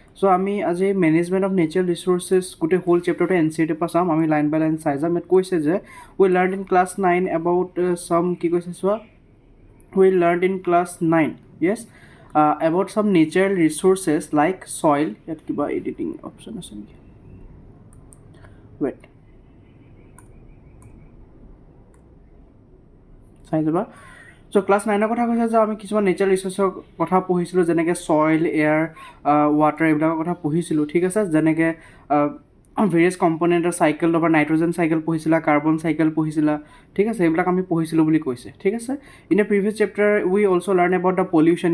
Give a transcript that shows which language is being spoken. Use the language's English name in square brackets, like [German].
[Assamese] চ' আমি আজি management of natural resources গোটেই হোল চেপ্টাৰটো NCERT পৰা চাম। আমি লাইন বাই লাইন চাই যাম। ইয়াত কৈছে যে [English] we learn in class 9 about some, [Assamese] কি কৈছে চোৱা, [English] We learn in class 9 yes about some natural resources like soil. [Assamese] Yet kiba editing option ase niki, wait চাই যাবা। চ' ক্লাছ 9ৰ কথা কৈছে যে আমি কিছুমান নেচাৰেল ৰিচোৰ্চৰ কথা পঢ়িছিলোঁ, যেনেকৈ ছইল, এয়াৰ, ৱাটাৰ, এইবিলাকৰ কথা পঢ়িছিলোঁ, ঠিক আছে। যেনেকৈ ভেৰিয়াছ কম্পনেণ্টৰ চাইকেল, তাৰপৰা নাইট্ৰজেন চাইকেল পঢ়িছিলা, কাৰ্বন চাইকেল পঢ়িছিলা, ঠিক আছে। এইবিলাক আমি পঢ়িছিলোঁ বুলি কৈছে, ঠিক আছে। [English] In a previous chapter we also' learn about the pollution.